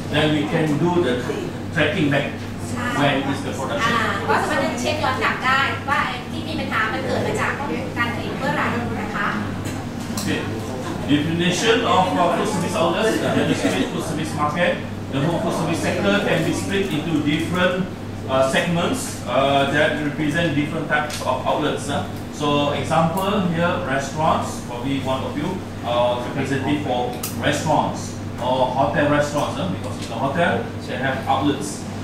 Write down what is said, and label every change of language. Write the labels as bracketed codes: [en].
[en] Then we can do the tracking back. When is the production? [th] ก็สามารถเช็คย้อนกลับได้ว่าที่มีปัญหามันเกิดมาจากการผลิตเมื่อไหร่นะคะ [en] Okay. Definition of food service outlets. The split food service market. The whole food service sector can be split into different segments that represent different types of outlets. So example here, restaurants. Probably one of you representative for restaurants or hotel restaurants because in the hotel they have outlets.